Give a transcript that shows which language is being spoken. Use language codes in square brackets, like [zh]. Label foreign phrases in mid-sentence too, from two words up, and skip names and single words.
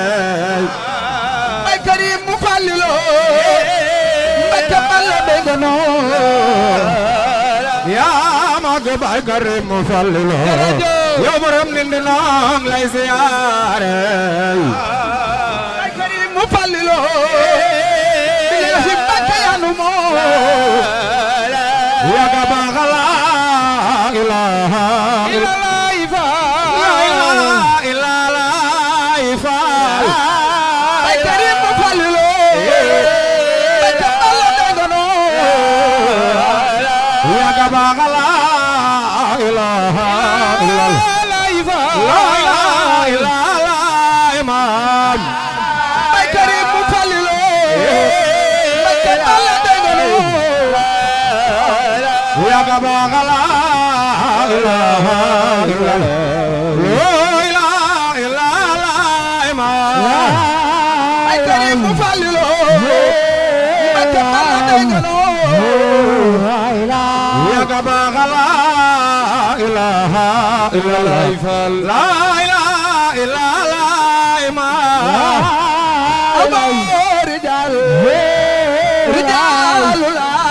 [wo] Baay Karim mu falli la Baay Balla benga no ya mag Baay Karim mu falli la yow borom nit nang lay ziyaare Baay Karim mu falli la bila si bakayanu mo ya ga bagala ilaha [ar] إلا الله ifa [wo] Baay Karim mu falli la Baay Balla benga no ya ga bagala ilaha illallah ifa [ar] لا إله إلا الله إمام [wo] Baay Karim mu falli la Baay Balla benga no ya ga bagala [ar] إله إلا الله [wo] imam Baay Karim mu falli la Baay Balla benga no ya ga bagala [ar] إله إلا الله لا إله إلا الله [wo] imam [ar] رجال رجال الله